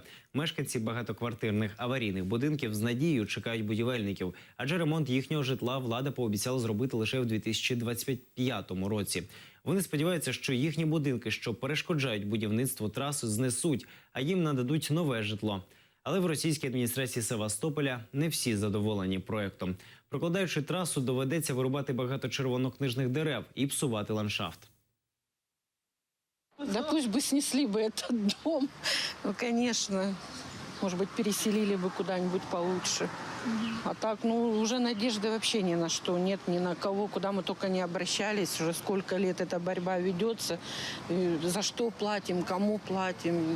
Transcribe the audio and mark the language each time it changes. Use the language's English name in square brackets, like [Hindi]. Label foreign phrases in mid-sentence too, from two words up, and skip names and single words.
[Ukrainian] Мешканці багатоквартирних аварійних будинків з надією чекають будівельників, адже ремонт їхнього житла влада пообіцяла зробити лише в 2025 році. Вони сподіваються, що їхні будинки, що перешкоджають будівництву траси, знесуть, а їм нададуть нове житло. Але в російській адміністрації Севастополя не всі задоволені проєктом. Прокладаючи трасу, доведеться вирубати багато червонокнижних дерев і псувати ландшафт. [Russian] Да пусть бы снесли бы этот дом. Ну, конечно, может быть, переселили бы куда-нибудь получше. А так, ну, уже надежды вообще ни на что нет, ни на кого, куда мы только не обращались. Уже сколько лет эта борьба ведется, за что платим, кому платим.